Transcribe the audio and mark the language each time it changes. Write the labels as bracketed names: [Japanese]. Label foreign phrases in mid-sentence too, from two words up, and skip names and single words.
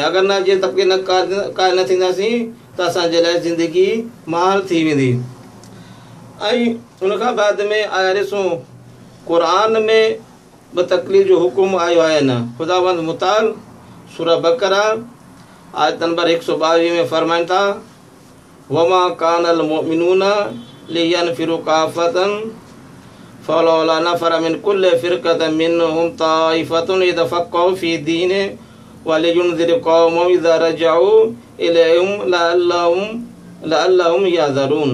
[Sindhi] अगरि न जे तक़लीद क़ाइल न थींदासीं त असांजे लाइ ज़िंदगी महाल थी वेंदी। ऐं उनखां बाद में आया ॾिसूं, क़ुरान में बि तक़लीद जो हुकुम आयो आहे न। ख़ुदावंद मुताल सूरह बक़रा आयत नंबर 122 में फरमाइनि था, [Arabic] وما كان المؤمنون لينفروا كافة فلولا نفر من كل فرقة منهم طائفة ليتفقهوا في الدين ولينذروا قومهم إذا رجعوا إليهم لعلهم يحذرون.